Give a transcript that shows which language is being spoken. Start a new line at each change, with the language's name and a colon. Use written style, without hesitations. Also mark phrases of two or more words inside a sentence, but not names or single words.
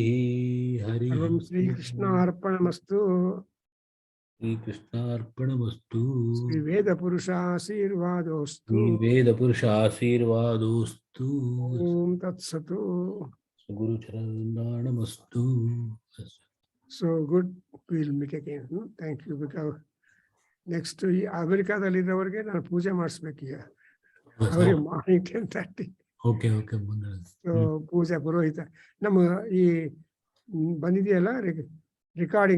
Sanskrit: हरि ಸರ್ವಂ ಶ್ರೀ ಕೃಷ್ಣಾರ್ಪಣಮಸ್ತು. श्री कृष्णार्पणमस्तु. ಶ್ರೀ ವೇದ ಪುರುಷಾಶೀರ್ವಾದೋಸ್ತು. श्री वेद पुरुष आशीर्वादोस्तु. ಓಂ ತತ್ಸತು. गुरु चरणमस्तु.
English: So good, will meet again. Thank you. because next
Kannada: ಈ ಅಮೆರಿಕಾದಲ್ಲಿರೋರಿಗೆ ನಾನು ಪೂಜೆ ಮಾಡಿಸ್ಬೇಕು ಈಗ. ಅವರಿಗೆ ಮಾರ್ನಿಂಗ್ 10:30.
English: okay okay.
Kannada: ಸೊ ಪೂಜಾ ಪುರೋಹಿತ ನಮ್ಮ ಈ ಬಂದಿದೆಯಲ್ಲ ರೆಕಾರ್ಡಿಂಗ್.